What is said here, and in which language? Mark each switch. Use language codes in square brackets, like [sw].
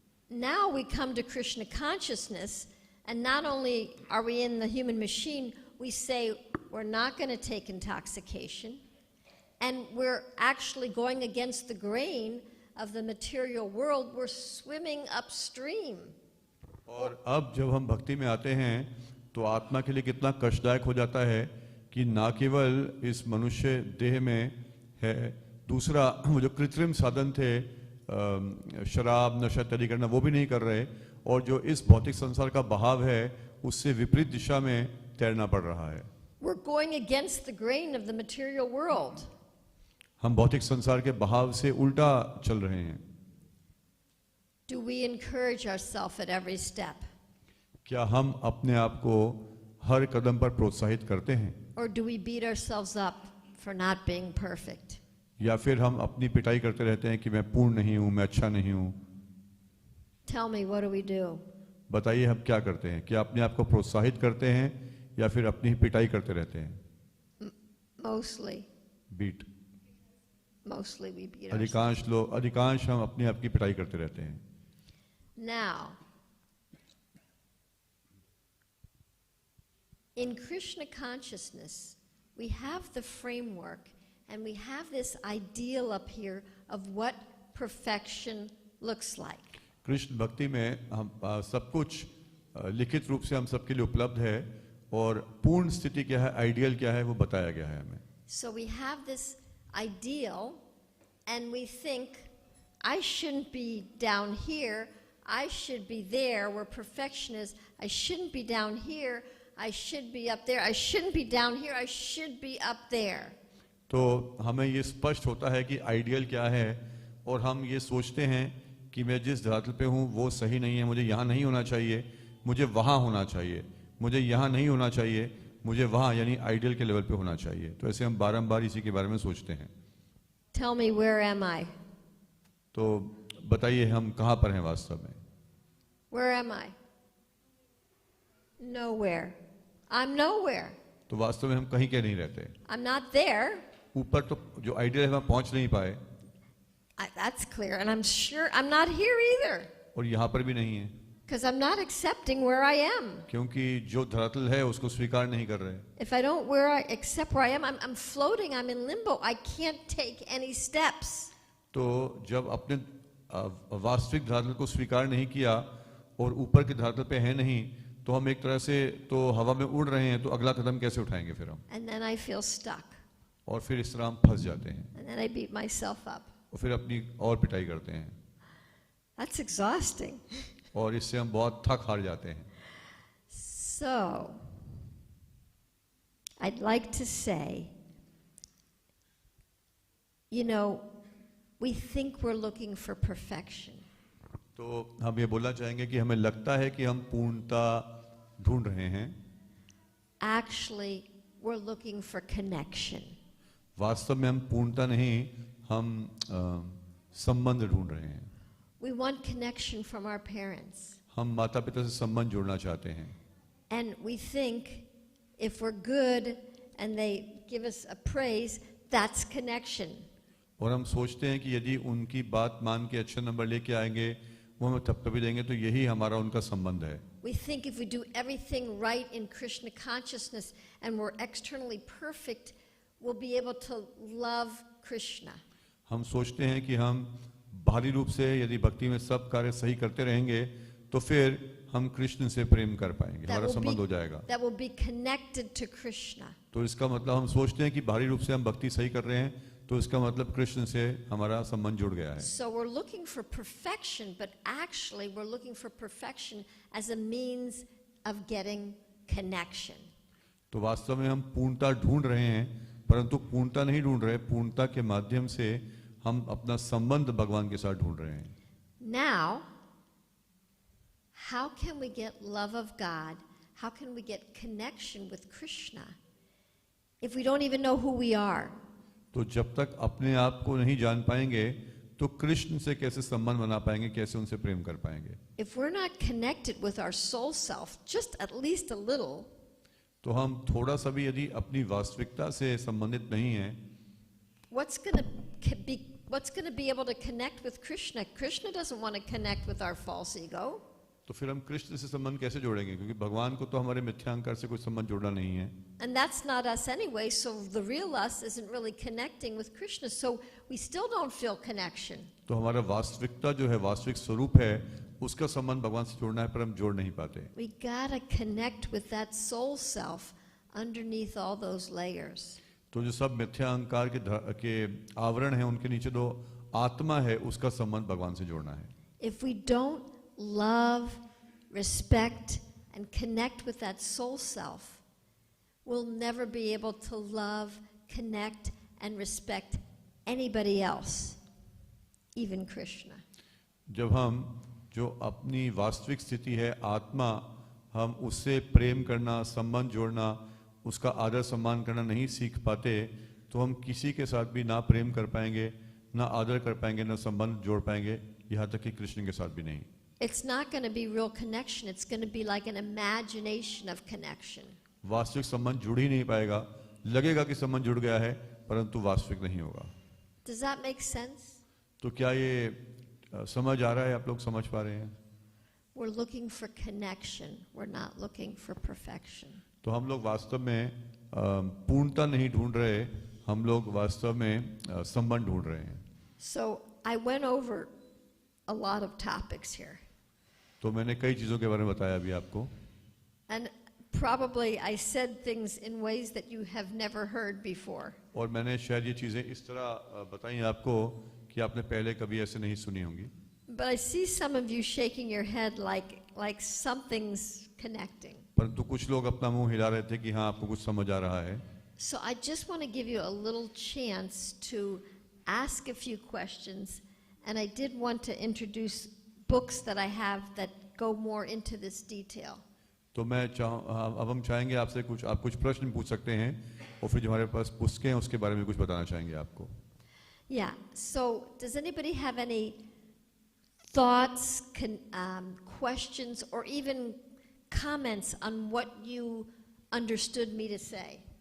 [en] Now we come to Krishna consciousness, and not only are we in the human machine, we say we're not going to take intoxication, and we're actually going against the grain of the material world. We're swimming upstream. [hi] और अब जब हम भक्ति में आते हैं तो आत्मा के लिए कितना कष्टदायक हो जाता है कि ना केवल इस मनुष्य देह में है, दूसरा वो जो कृत्रिम साधन थे शराब नशा इत्यादि करना वो भी नहीं कर रहे, और जो इस भौतिक संसार का बहाव है उससे विपरीत दिशा में तैरना पड़ रहा है। [en] We're going against the grain of the material world. [hi] हम भौतिक संसार के बहाव से उल्टा चल रहे हैं। [en] Do we encourage ourselves at every step? [hi] क्या हम अपने आप को हर कदम पर प्रोत्साहित करते हैं? [en] Or do we beat ourselves up for not being perfect? [hi] या फिर हम अपनी पिटाई करते रहते हैं कि मैं पूर्ण नहीं हूं, मैं अच्छा नहीं हूं? [en] Tell me, what do we do? [hi] बताइए हम क्या करते हैं? क्या अपने आप को प्रोत्साहित करते हैं या फिर अपनी ही पिटाई करते रहते हैं? [en] Mostly beat. we beat ourselves. [hi] अधिकांश हम अपने आप की पिटाई करते रहते हैं। [en] Now, in Krishna consciousness, we have the framework and we have this ideal up here of what perfection looks like. [hi] Krishna भक्ति में हम सब कुछ लिखित रूप से हम सबके लिए उपलब्ध है और पूर्ण स्थिति क्या है, आइडियल क्या है, वो बताया गया है हमें. [en] So we have this ideal and we think, I shouldn't be down here, I should be there where perfection is. I shouldn't be down here, I should be up there. I shouldn't be down here, I should be up there. [hi] तो हमें ये स्पष्ट होता है कि ideal क्या है और हम ये सोचते हैं कि मैं जिस धरातल पे हूँ वो सही नहीं है, मुझे यहाँ नहीं होना चाहिए, मुझे वहाँ होना चाहिए, मुझे यहाँ नहीं होना चाहिए, मुझे वहाँ यानी आइडियल के लेवल पे होना चाहिए. तो ऐसे हम बारंबार इसी के बारे में सोचते हैं. [en] Tell me, where am I? [hi] तो बताइए हम कहाँ पर हैं वास्तव में. [en] Where am I? Nowhere. I'm nowhere. [hi] तो वास्तव में हम कहीं के नहीं रहते. [en] I'm not there. [hi] ऊपर तो जो आइडियल है वहाँ पहुँच नहीं पाए. [en] That's clear, and I'm sure I'm not here either. [hi] और यहाँ पर भी नहीं है. [en] Because I'm not accepting where I am. [hi] क्योंकि जो धरातल है उसको स्वीकार नहीं कर रहे. [en] If I don't accept where I am, I'm floating, I'm in limbo. I can't take any steps. [hi] तो जब अपने वास्तविक धरातल को स्वीकार नहीं किया और ऊपर के धरातल पे है नहीं, तो हम एक तरह से तो हवा में उड़ रहे हैं, तो अगला कदम कैसे उठाएंगे फिर हम. [en] And then I feel stuck. [hi] और फिर इस तरह हम फंस जाते हैं. [en] And then I beat myself up. [hi] और फिर अपनी और पिटाई करते हैं. [en] That's exhausting. [hi] और इससे हम बहुत थक हार जाते हैं. [en] So, I'd like to say, you know, we think we're looking for perfection. [hi] तो हम ये बोलना चाहेंगे कि हमें लगता है कि हम पूर्णता ढूंढ रहे हैं. [en] Actually, we're looking for connection. [hi] वास्तव में हम पूर्णता नहीं, हम संबंध ढूंढ रहे हैं. [en] We want connection from our parents. [hi] हम माता पिता से संबंध जोड़ना चाहते हैं. [en] And we think if we're good and they give us a praise, that's connection. [hi] और हम सोचते हैं कि यदि उनकी बात मान के अच्छे नंबर लेके आएंगे, वो हमें थपथपी देंगे, तो यही हमारा उनका संबंध है. [en] We think if we do everything right in Krishna consciousness and we're externally perfect, we'll be able to love Krishna. [hi] हम सोचते हैं कि हम बाहरी रूप से यदि भक्ति में सब कार्य सही करते रहेंगे, तो फिर हम कृष्ण से प्रेम कर पाएंगे, हमारा संबंध हो जाएगा. [en] That will be connected to Krishna. [hi] तो इसका मतलब हम सोचते हैं कि बाहरी रूप से हम भक्ति सही कर रहे हैं, तो इसका मतलब कृष्ण से हमारा संबंध जुड़ गया है. [en] So we're looking for perfection, but actually we're looking for perfection as a means of getting connection. [hi] तो वास्तव में हम पूर्णता ढूंढ रहे हैं, परंतु पूर्णता नहीं ढूंढ रहे, पूर्णता के माध्यम से हम अपना संबंध भगवान के साथ ढूंढ रहे हैं. [en] Now, how can we get love of God? How can we get connection with Krishna if we don't even know who we are? [hi] तो जब तक अपने आप को नहीं जान पाएंगे, तो कृष्ण से कैसे संबंध बना पाएंगे, कैसे उनसे प्रेम कर पाएंगे. [en] If we're not connected with our soul self, just at least a little, [hi] तो हम थोड़ा सा भी यदि अपनी वास्तविकता से संबंधित नहीं हैं, [en] what's going to be able to connect with Krishna? Krishna doesn't want to connect with our false ego. [hi] तो फिर हम कृष्ण से संबंध कैसे जोड़ेंगे, क्योंकि भगवान को तो हमारे मिथ्यांकार से कोई संबंध जोड़ना नहीं है. [en] And that's not us anyway, so the real us isn't really connecting with Krishna, so we still don't feel connection. [hi] तो हमारा वास्तविकता जो है, वास्तविक स्वरूप है, उसका संबंध भगवान से जोड़ना है, पर हम जोड़ नहीं पाते. [en] We gotta connect with that soul self underneath all those layers. [hi] तो जो सब मिथ्या अहंकार के आवरण हैं, उनके नीचे जो आत्मा है, उसका संबंध भगवान से जोड़ना है. [en] If we don't love, respect, and connect with that soul self, we'll never be able to love, connect, and respect anybody else, even Krishna. [hi] जब हम जो अपनी वास्तविक स्थिति है, आत्मा, हम उससे प्रेम करना, संबंध जोड़ना, उसका आदर सम्मान करना नहीं सीख पाते, तो हम किसी के साथ भी ना प्रेम कर पाएंगे, ना आदर कर पाएंगे, ना संबंध जोड़ पाएंगे, यहाँ तक कि कृष्ण के साथ भी नहीं. [en] It's not going to be real connection. It's going to be like an imagination of connection. [hi] वास्तविक संबंध जुड़ ही नहीं पाएगा, लगेगा कि संबंध जुड़ गया है, परंतु वास्तविक नहीं होगा. [en] Does that make sense? [hi] तो क्या ये समझ आ रहा है, आप लोग समझ पा रहे हैं? [en] We're looking for connection. We're not looking for perfection. [hi] तो हम लोग वास्तव में पूर्णता नहीं ढूंढ रहे, हम लोग वास्तव में संबंध ढूंढ रहे हैं. [en] So I went over a lot of topics here. [hi] तो मैंने कई चीज़ों के बारे में बताया अभी आपको. [en] And probably I said things in ways that you have never heard before. [hi] और मैंने शायद ये चीज़ें इस तरह बताई आपको कि आपने पहले कभी ऐसे नहीं सुनी होंगी. [en] But I see some of you shaking your head like something's connecting. [hi] परंतु कुछ लोग अपना मुंह हिला रहे थे कि हाँ आपको कुछ समझ आ रहा है. [en] So I just want to give you a little chance to ask a few questions, and I did want to introduce books that I have that go more into this detail. [hi] तो मैं अब हम चाहेंगे आपसे आप कुछ प्रश्न पूछ सकते हैं और फिर जो हमारे पास पुस्तकें हैं उसके बारे में कुछ बताना चाहेंगे आपको. [en] Yeah, so does anybody have any thoughts, questions, or even comments on what you understood me to say?